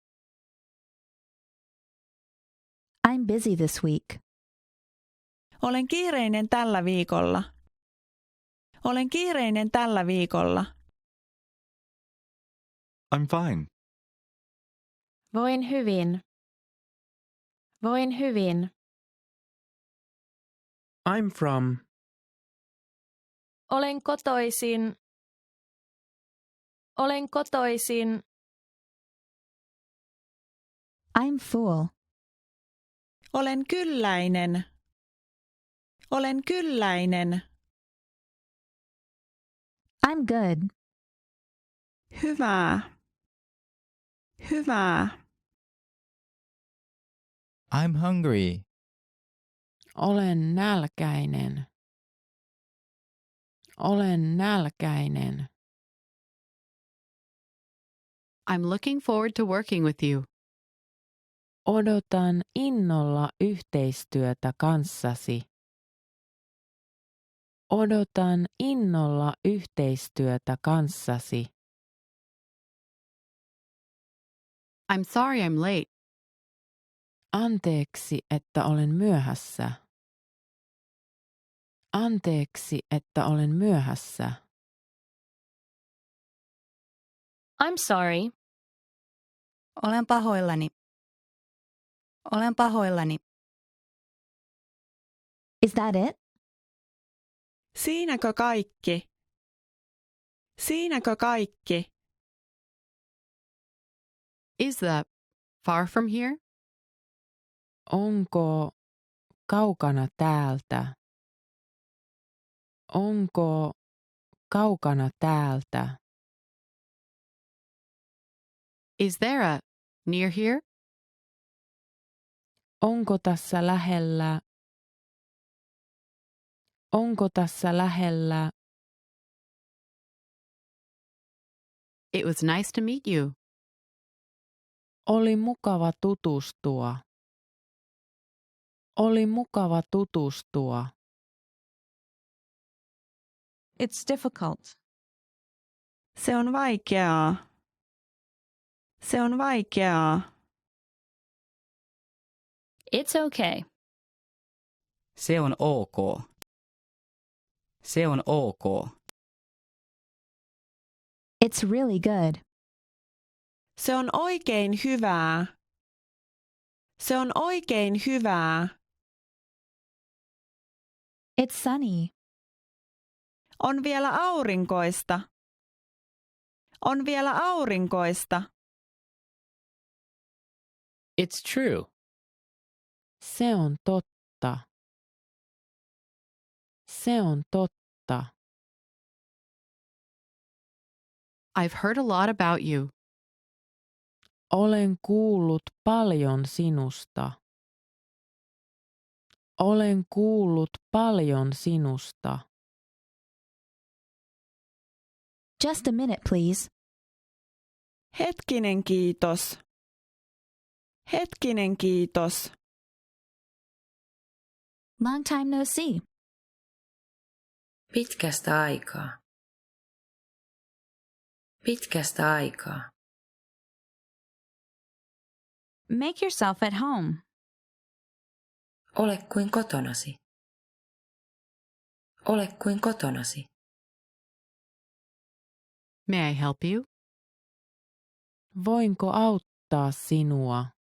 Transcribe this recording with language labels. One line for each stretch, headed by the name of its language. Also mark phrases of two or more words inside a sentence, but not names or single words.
English: I'm busy this week.
Finnish: Olen kiireinen tällä viikolla. Olen kiireinen tällä viikolla.
English: I'm fine.
Finnish: Voin hyvin. Voin hyvin.
English: I'm from.
Finnish: Olen kotoisin. Olen kotoisin.
English: I'm full.
Finnish: Olen kylläinen. Olen kylläinen.
English: I'm good.
Finnish: Hyvää. Hyvää.
English: I'm hungry.
Finnish: Olen nälkäinen. Olen nälkäinen.
English: I'm looking forward to working with you.
Finnish: Odotan innolla yhteistyötä kanssasi. Odotan innolla yhteistyötä kanssasi.
English: I'm sorry I'm late.
Finnish: Anteeksi, että olen myöhässä. Anteeksi, että olen myöhässä.
English: I'm sorry.
Finnish: Olen pahoillani. Olen pahoillani.
English: Is that it?
Finnish: Siinäkö kaikki? Siinäkö kaikki?
English: Is that far from here?
Finnish: Onko kaukana täältä? Onko kaukana täältä?
English: Is there a near here?
Finnish: Onko tässä lähellä? Onko tässä lähellä?
English: It was nice to meet you.
Finnish: Oli mukava tutustua. Oli mukava tutustua.
English: It's difficult.
Finnish: Se on vaikeaa. Se on vaikeaa.
English: It's okay.
Finnish: Se on ok. Se on ok.
English: It's really good.
Finnish: Se on oikein hyvää. Se on oikein hyvää.
English: It's sunny.
Finnish: On vielä aurinkoista. On vielä aurinkoista.
English: It's true.
Finnish: Se on totta. Se on totta.
English: I've heard a lot about you.
Finnish: Olen kuullut paljon sinusta. Olen kuullut paljon sinusta.
English: Just a minute, please.
Finnish: Hetkinen kiitos. Hetkinen kiitos.
English: Long time no see.
Finnish: Pitkästä aikaa. Pitkästä aikaa.
English: Make yourself at home.
Finnish: Ole kuin kotonasi. Ole kuin kotonasi.
English: May I help you?
Finnish: Voinko auttaa sinua?